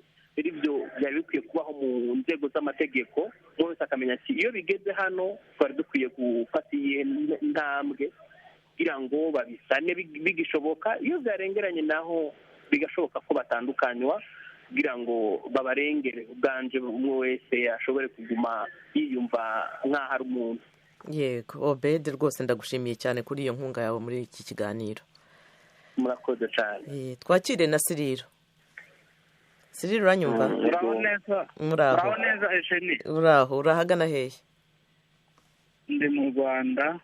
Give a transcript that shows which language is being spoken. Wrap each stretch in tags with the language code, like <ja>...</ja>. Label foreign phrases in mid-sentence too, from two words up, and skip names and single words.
<rn>Rero ibyo byari bikwiye kubaho mu nzego z'amategeko, umwe wese akamenya ati iyo bigeze hano twari dukwiye gufata iyi ntambwe kugira ngo babisane bigishoboka. Iyo byarengeranye naho bigashoboka ko batandukanywa kugira ngo babarengere ubwanje, umwe wese ashobore kuguma yiyumva nk'aho ari umuntu.</rn> <rw>yego Obed rwose ndagushimiye cyane kuri iyo nkunga yawe muri iki kiganiro. murakoze cyane. Twakire na Siriro. Siriro uranyumva? muraho neza Muraho Ejeni. urahagana hehe? ndi mu Rwanda</rw>